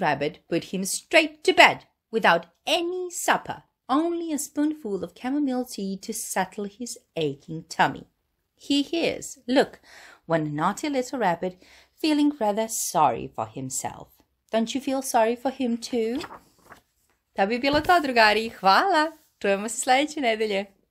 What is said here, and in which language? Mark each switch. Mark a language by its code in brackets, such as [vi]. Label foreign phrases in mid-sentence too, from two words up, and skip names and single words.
[en] Rabbit put him straight to bed without any supper. Only a spoonful of chamomile tea to settle his aching tummy. Here he is, look, one naughty little rabbit feeling rather sorry for himself. Don't you feel sorry for him too? [sr] To bi bilo to, drugari. Hvala. Čujemo se sljedeće nedelje.